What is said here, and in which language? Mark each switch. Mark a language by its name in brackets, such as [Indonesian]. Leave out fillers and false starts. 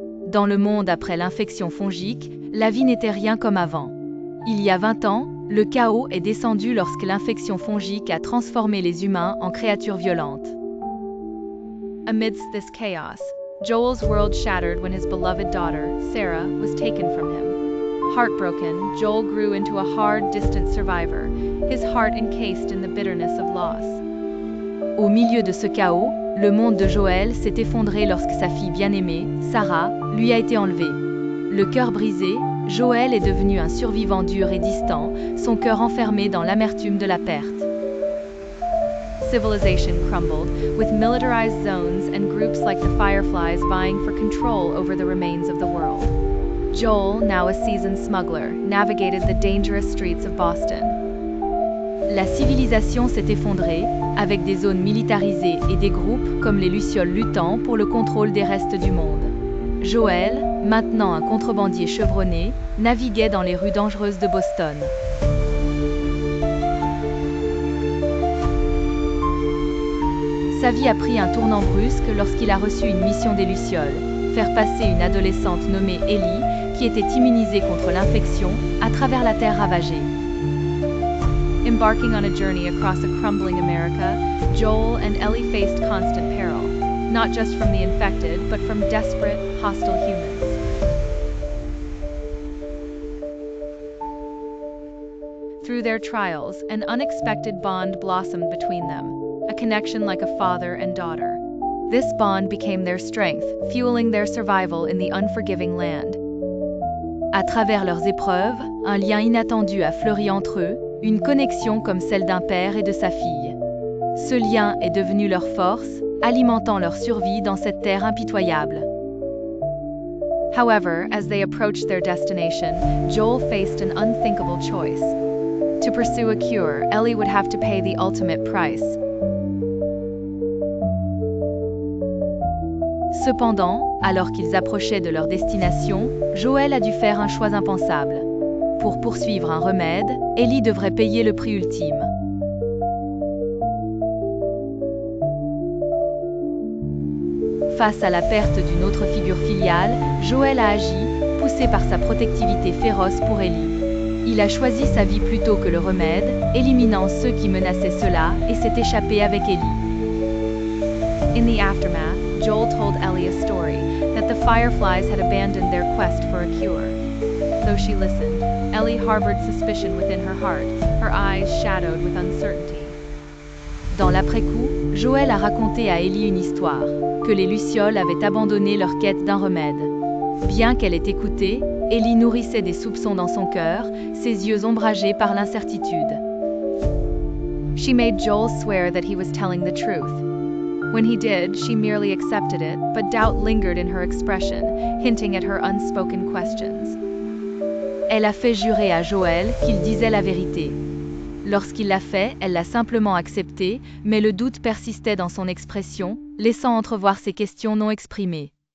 [French] Dans le monde après l'infection fongique, la vie n'était rien comme avant. Il y a 20 ans, le chaos est descendu lorsque l'infection fongique a transformé les humains en créatures violentes. [English] Amidst this chaos, Joel's world shattered when his beloved daughter, Sarah, was taken from him. Heartbroken, Joel grew into a hard, distant survivor, his heart encased in the bitterness of loss. [French] Au milieu de ce chaos, le monde de Joel s'est effondré lorsque sa fille bien-aimée, Sarah, lui a été enlevée. Le cœur brisé, Joel est devenu un survivant dur et distant, son cœur enfermé dans l'amertume de la perte. [English] Civilization crumbled, with militarized zones and groups like the Fireflies vying for control over the remains of the world. Joel, now a seasoned smuggler, navigated the dangerous streets of Boston. [French] La civilisation s'est effondrée, avec des zones militarisées et des groupes comme les Lucioles luttant pour le contrôle des restes du monde. Joel, maintenant un contrebandier chevronné, naviguait dans les rues dangereuses de Boston. Sa vie a pris un tournant brusque lorsqu'il a reçu une mission des Lucioles, faire passer une adolescente nommée Ellie, qui était immunisée contre l'infection, à travers la terre ravagée. [English] Embarking on a journey across a crumbling America, Joel and Ellie faced constant peril, not just from the infected, but from desperate, hostile humans. Through their trials, an unexpected bond blossomed between them, a connection like a father and daughter. This bond became their strength, fueling their survival in the unforgiving land. [French] À travers leurs épreuves, un lien inattendu a fleuri entre eux, une connexion comme celle d'un père et de sa fille. Ce lien est devenu leur force, alimentant leur survie dans cette terre impitoyable. [English] However, as they approached their destination, Joel faced an unthinkable choice. To pursue a cure, Ellie would have to pay the ultimate price. [French] Cependant, alors qu'ils approchaient de leur destination, Joel a dû faire un choix impensable. Pour poursuivre un remède, Ellie devrait payer le prix ultime. Face à la perte d'une autre figure filiale, Joel a agi, poussé par sa protectivité féroce pour Ellie. Il a choisi sa vie plutôt que le remède, éliminant ceux qui menaçaient cela et s'est échappé avec Ellie. [English] In the aftermath, Joel told Ellie a story that the Fireflies had abandoned their quest for a cure. Though she listened, Ellie harbored suspicion within her heart, her eyes shadowed with uncertainty. [French] Dans l'après-coup, Joel a raconté à Ellie une histoire, que les Lucioles avaient abandonné leur quête d'un remède. Bien qu'elle ait écouté, Ellie nourrissait des soupçons dans son cœur, ses yeux ombragés par l'incertitude. [English] She made Joel swear that he was telling the truth. When he did, she merely accepted it, but doubt lingered in her expression, hinting at her unspoken questions. [French] Elle a fait jurer à Joel qu'il disait la vérité. Lorsqu'il l'a fait, elle l'a simplement accepté, mais le doute persistait dans son expression, laissant entrevoir ses questions non exprimées.